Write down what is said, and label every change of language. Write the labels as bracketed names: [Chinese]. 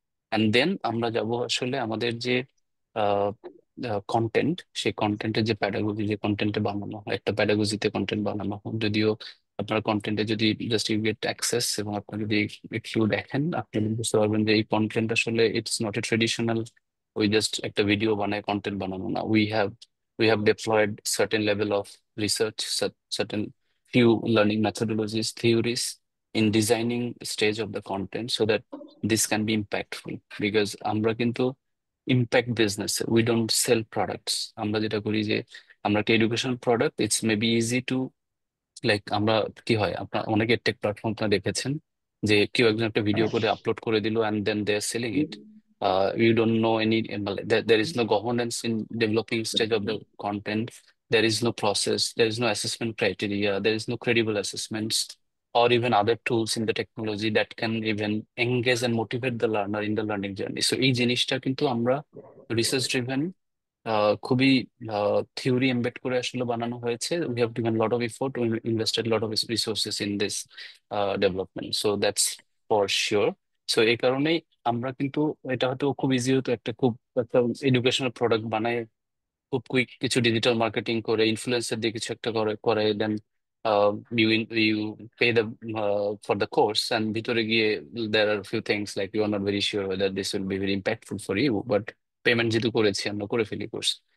[Bangla] And then আমরা যাব আসলে আমাদের যে কন্টেন্ট, সেই কন্টেন্টের যে প্যাডাগজি, যে কন্টেন্টে বানানো হয়, একটা প্যাডাগজিতে কন্টেন্ট বানানো হয়। যদিও আপনার কন্টেন্টে যদি [English] just you get access [Bangla] এবং আপনি যদি একটু দেখেন, আপনি বুঝতে পারবেন যে এই কন্টেন্ট আসলে [English] it's not a traditional [Bangla] ওই জাস্ট একটা ভিডিও বানায় কন্টেন্ট বানানো না। [English] We have deployed certain level of research, certain few learning methodologies, theories in designing stage of the content so that this can be impactful. [Bangla] Because আমরা কিন্তু impact business, [English] We don't sell products. [Bangla] আমরা যেটা করি যে আমরা একটা education product, [English] it's maybe easy to like [Bangla] আমরা কি হয়, আপনার অনেকে টেক প্ল্যাটফর্ম আপনারা দেখেছেন যে কেউ একজন একটা ভিডিও করে আপলোড করে দিল [English] And then they are selling it. You don't know any, there is no governance in developing stage of the content. There is no process, there is no assessment criteria, there is no credible assessments or even other tools in the technology that can even engage and motivate the learner in the learning journey. [Bangla] So এই জিনিসটা কিন্তু আমরা research driven, খুবই theory embed করে আসলে বানানো হয়েছে। [English] We have given lot of effort, we invested lot of resources in this development, so that's for sure. [Bangla] So এই কারণেই আমরা কিন্তু, এটা হয়তো খুব ইজি হতো একটা খুব একটা এডুকেশনাল প্রোডাক্ট বানায় খুব কুইক কিছু ডিজিটাল মার্কেটিং করে ইনফ্লুয়েন্সার দিয়ে কিছু একটা করে করে [English] then you pay the for the course, [Bangla] and ভিতরে গিয়ে [English] there are few things like you are not very sure whether this will be very impactful for you, [Bangla] but payment যেহেতু করেছি আমরা করে ফেলি কোর্স।